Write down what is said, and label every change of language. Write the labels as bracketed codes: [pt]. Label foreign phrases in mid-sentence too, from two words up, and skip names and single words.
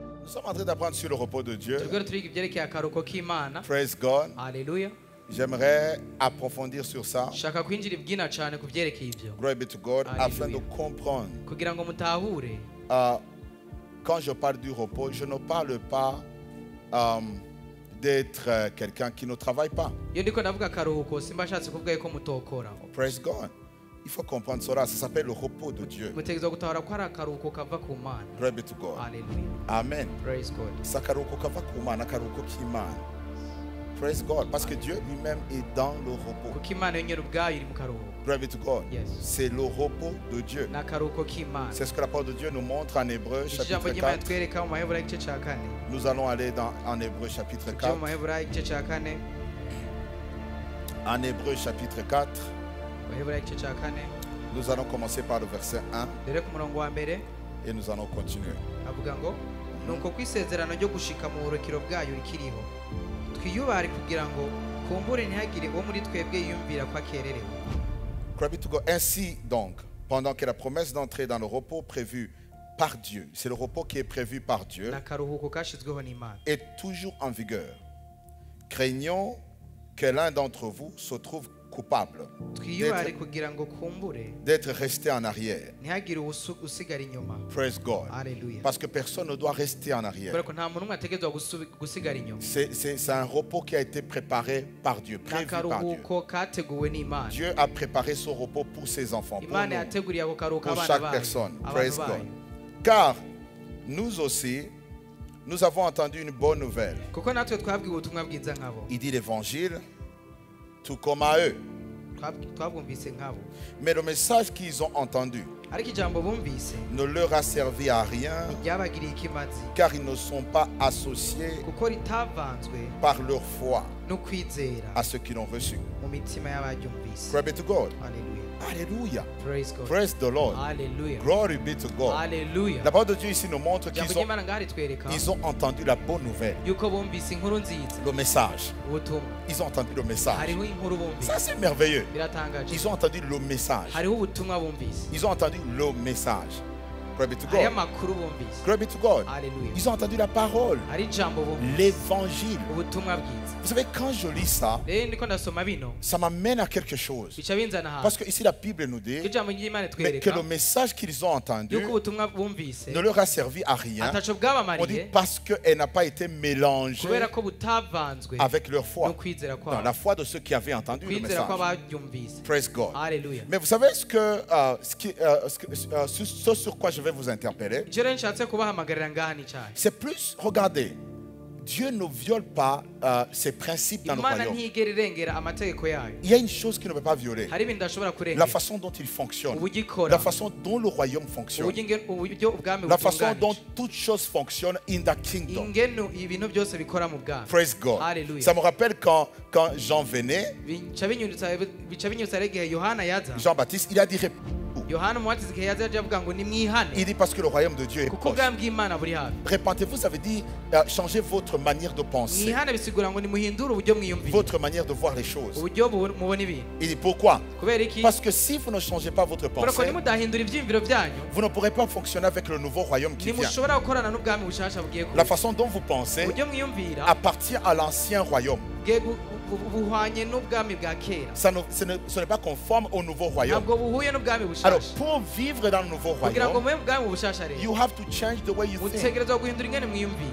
[fr] sommes en train d'apprendre sur le repos de Dieu. [rn] turiko turiga ibyerekeye akaruhuko k'Imana. [en] Praise God. [rn] Haleluya. [fr] J'aimerais approfondir sur ça. [rn] Shaka kwinjira ibwina cyane ku byerekeye ibyo. [en] Glory be to God. [fr] Alléluia. Afin de comprendre. [rn] Kugira ngo mutahure. [fr] Quand je parle du repos, je ne parle pas d'être quelqu'un qui ne travaille pas. [rn] Iyo ndiko ndavuga akaruhuko simba nshatse kuvuga yuko mutokora. [en] Praise God. [fr] Il faut comprendre cela. Ça s'appelle le repos de Dieu. [rn] Mutegerezwa gutahura ko ari akaruhuko kava ku Mana. [en] Glory be to God. [rn] Haleluya. Amen. [en] Praise God. [rn] Sakaruko kava kumana karuko kimana. [en] Praise God. [fr] Parce que Dieu lui-même est dans le repos. [rn] Kuko Imana yonyine ubwayo iri mu karuhuko. [en] Glory be to God. Yes. [fr] C'est le repos de Dieu. [rn] N'akaruhuko k'Imana. [fr] C'est ce que la parole de Dieu nous montre en Hébreu [rn] Ijambo [fr] chapitre [rn] ry'Imana 4. twereka mu Maheburayo igice cya 4. [fr] Nous allons aller en Hébreu chapitre [rn] Tujye 4. mu Maheburayo igice cya 4. [fr] En Hébreu chapitre 4, [rn] Maheburayo igice cya 4. [fr] nous allons commencer par le verset 1 [rn] Dore ku murongo wa mbere [fr] et nous allons continuer. [rn] avuga ngo nuko kwisezerano ryo gushika mu burukiro bwayo rikiriho twiyubare kugira ngo kumbure ntihagire uwo muri twebwe yiyumvira ko akererewe. [en] Glory be to God. [fr] Ainsi donc, pendant que la promesse d'entrer dans le repos prévu par Dieu, c'est le repos qui est prévu par Dieu, [rn] N'akaruhuko kashyizweho n'Imana. [fr] est toujours en vigueur. Craignons que l'un d'entre vous se trouve coupable [rn] Twiyubare kugira ngo kumbure [fr] d'être resté en arrière. [rn] ntihagire usigara inyuma. [en] Praise God. [rn] Haleluya. [fr] Parce que personne ne doit rester en arrière. [rn] Kubera ko nta muntu n'umwe ategerezwa gusigara inyuma. [fr] C'est un repos qui a été préparé par Dieu, prévu par Dieu. [rn] N'akaruhuko kateguwe n'Imana. [fr] Dieu a préparé ce repos pour ses enfants, pour [rn] Imana [fr] nous, [rn] yateguriye ako karuhuko [fr] pour [rn] abana [fr] chaque [rn] bayo. [fr] personne. [rn] Abantu [en] Praise [rn] bayo. [en] God. [fr] Car nous aussi, nous avons entendu une bonne nouvelle. [rn] Kuko natwe twabwiwe ubutumwa bwiza nkabo. [fr] Il dit l'évangile, tout comme à eux. [rn] Twabwumvise nkabo. [fr] Mais le message qu'ils ont entendu [rn] Ariko ijambo bumvise [fr] ne leur a servi à rien, [rn] ryabagiriye ikimazi [fr] car ils ne sont pas associés [rn] kuko ritavanzwe [fr] par leur foi [rn] no kwizera [fr] à ceux qui l'ont reçu. [rn] mu mitima y'abaryumvise. [en] Glory be to God. [rn] Haleluya. [fr] Alléluia. [en] Praise God. Praise the Lord. [rn] Haleluya. [en] Glory be to God. [rn] Haleluya. [fr] La parole de Dieu ici nous montre [rn] Ijambo [fr] qu'ils [rn] ry'Imana ngaha ritwereka [fr] ont entendu la bonne nouvelle, [rn] yuko bumvise inkuru nziza, [fr] le message. [rn] ubutumwa. [fr] Ils ont entendu le message. [rn] Hariho inkuru bumvise. [fr] Ça, c'est merveilleux. [rn] Biratangaje. [fr] Ils ont entendu le message. [rn] Hariho ubutumwa bumvise. [fr] Ils ont entendu le message. [en] Glory be to [rn] Hariho [en] God. [rn] amakuru bumvise. [en] Glory be to God. [rn] Haleluya. [fr] Ils ont entendu la parole, [rn] Hari ijambo bumvise. [fr] l'évangile. [rn] Ubutumwa bwiza. [fr] Vous savez, quand je lis ça, [rn] Rero ndiko ndasoma bino [fr] ça m'amène à quelque chose. [rn] bica binzana [fr] Parce [rn] hantu. [fr] que ici, la Bible nous dit [rn] Ijambo ry'Imana [fr] que [rn] twereka [fr] le message qu'ils ont entendu [rn] yuko ubutumwa bumvise [fr] ne leur a servi à rien. [rn] ataco [fr] On dit [rn] bwabamariye [fr] parce qu'elle n'a pas été mélangée [rn] kubera ko butavanzwe [fr] avec leur [rn] no [fr] foi. [rn] kwizera [fr] Non, [rn] kwabo. [fr] la foi de ceux qui avaient entendu le [rn] Kwizera [fr] message. [rn] kw'abaryumvise. [en] Praise God. [rn] Haleluya. [fr] Mais vous savez ce sur quoi je vais vous interpeller, [rn] Icyo rero nshatse kubahamagarira ngaha ni cyahe. [fr] c'est plus, regardez, Dieu ne viole pas ses principes dans le [rn] Imana [fr] royaume. [rn] ntigera irengera amategeko yayo. [fr] Il y a une chose qu'il ne peut pas violer, [rn] Hari ibintu idashobora [fr] la [rn] kurengera. [fr] façon dont il fonctionne, [rn] Uburyo ikora. [fr] la façon dont le royaume fonctionne, [rn] Uburyo ubwami [fr] la façon dont [rn] butunganije. [fr] toutes choses fonctionnent [en] in the kingdom. [rn] Ingenu ibintu byose bikora mu bwami. [en] Praise God. Hallelujah. [fr] Ça me rappelle quand Jean venait, [rn] Bica binyutsa rero igihe Yohana yaza. [fr] Jean-Baptiste, il a dit, [rn] Yohana umubatiza igihe yaza yaje avuga ngo nimwihane [fr] il dit parce que le royaume de Dieu est [rn] kuko [fr] proche. [rn] ubwami bw'Imana buri hafi. [fr] Répentez-vous, ça veut dire changer votre manière de penser, [rn] Mwihane bisigura ngo nimuhindure uburyo mwiyumvira. [fr] votre manière de voir les choses. [rn] Uburyo mubona ibintu. [fr] Il dit pourquoi? [rn] Kubera iki? [fr] Parce que si vous ne changez pas votre [rn] Kubera ko [fr] pensée, [rn] nimudahindura ibyiyumviro byanyu [fr] vous ne pourrez pas fonctionner avec le nouveau royaume qui vient. [rn] nimushobora gukorana n'ubwami bushasha bugiye [fr] La [rn] kuza. [fr] façon dont vous pensez [rn] Uburyo mwiyumvira [fr] appartient à l'ancien royaume. [rn] buhwanye n'ubwami bwa kera. [fr] Ce n'est pas conforme au nouveau royaume. [rn] Ntabwo buhuye n'ubwami [fr] Alors, [rn] bushasha. [fr] pour vivre dans le nouveau [rn] Kugira ngo [fr] royaume, [rn] mube ubwami bushasha rero [en] you have to change the way you think. [rn] mutegerezwa guhindura ingene mwiyumvira.